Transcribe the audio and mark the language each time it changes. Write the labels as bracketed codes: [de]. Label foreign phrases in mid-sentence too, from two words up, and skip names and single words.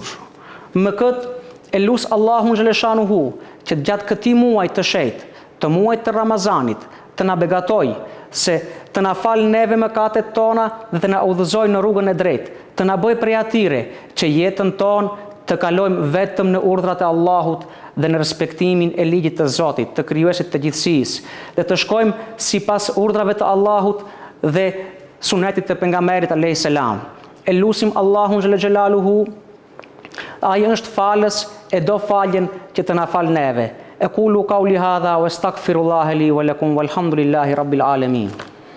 [sq] Me këtë e lut Allahun xhaleshanuhu që gjatë këtij muaji të shenjtë, të muajit të Ramazanit, të na begatoj, se të na fal neve mëkatet tona dhe të na udhëzoj në rrugën e drejtë, të na bëj prej atyre që jetën tonë të kalojmë vetëm në urdhrat e Allahut dhe në respektimin e ligjit të Zotit, të krijuesit të gjithësisë, dhe të shkojmë sipas urdhrave të Allahut dhe sunetit të pejgamberit [ar] عليه السلام. [sq] E lutim Allahun xhelaluhu, ai është falës e do faljen që të na fal neve. [ar] أقول قولي هذا وأستغفر الله لي ولكم والحمد لله رب العالمين.